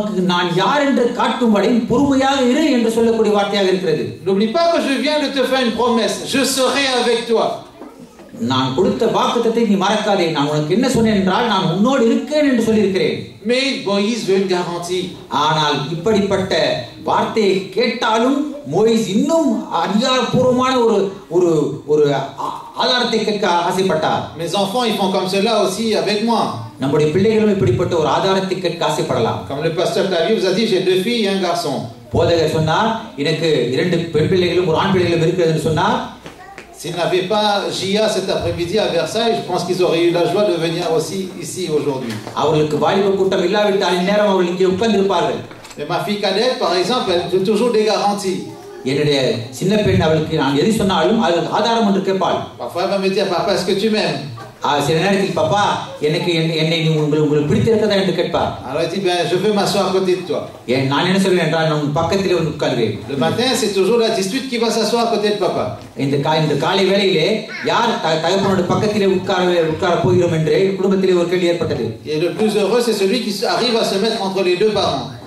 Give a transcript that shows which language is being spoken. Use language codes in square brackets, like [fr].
[ta] நான் யார் என்று காட்டும்படி பொறுமையாக இரு என்று சொல்லக்கூடிய வார்த்தையாக இருக்கிறது. [fr] N'oublie pas que je viens de te faire une promesse, je serai avec toi. [ta] நான் கொடுத்த வாக்குத்தத்தை நீ மறக்காதே. நான் உனக்கு என்ன சொன்னேன் என்றால் நான் உன்னோடு இருக்கேன் என்று சொல்லியிருக்கிறேன். [fr] Mais Moïse veut une garantie. [ta] ஆனால் இப்படிப்பட்ட வார்த்தையை கேட்டாலும் மோயிஸ் இன்னும் அதிகாரப்பூர்வமான ஒரு ஆதாரத்தை கேட்க ஆசைப்பட்டார். [fr] Mes enfants ils font comme cela aussi avec moi. [ta] நம்முடைய பிள்ளைகளும் இப்படிப்பட்ட ஒரு ஆதாரத்தை கேட்க ஆசைப்படலாம். [fr] Comme le pasteur Tavi vous a dit, j'ai 2 filles et un garçon. [ta] போதகர் சொன்னார், எனக்கு 2 பெண் பிள்ளைகளும் ஒரு ஆண் பிள்ளைகளும் இருக்கிறது என்று சொன்னார். [fr] S'ils n'avaient pas Gia cet après-midi à Versailles, je pense qu'ils auraient eu la joie de venir aussi ici aujourd'hui. [ta] அவர்களுக்கு வாலிப கூட்டம் இல்லாவிட்டால் இந்நேரம் அவர்கள் இங்கே உட்கார்ந்திருப்பார்கள். [fr] Mais ma fille cadette par exemple, elle veut toujours des garanties. [ta] என்னுடைய சின்ன பெண் அவளுக்கு நான் எது சொன்னாலும் அதுக்கு ஆதாரம் ஒன்று கேட்பாள். [fr] Parfois elle va me dire papa est-ce que tu m'aimes? [ta] சில நேரத்தில் பாப்பா என்னை உங்களுக்கு பிடித்திருக்கிறதா என்று கேட்பார். [fr] Alors elle dit ben je veux m'asseoir à côté de toi. [ta] நான் என்ன சொல்வேன் என்றால் நான் பக்கத்திலே வந்து உட்கார்வேன். [fr] Le matin c'est toujours la dispute qui va s'asseoir à côté de papa. [ta] இந்த காலை வேளையிலே யார் தகப்பனோட பக்கத்திலே உட்கார போகிறோம் என்று குடும்பத்திலே ஒரு கேள்வி ஏற்பட்டது. [fr] Et le plus heureux c'est celui qui arrive à se mettre entre les deux parents.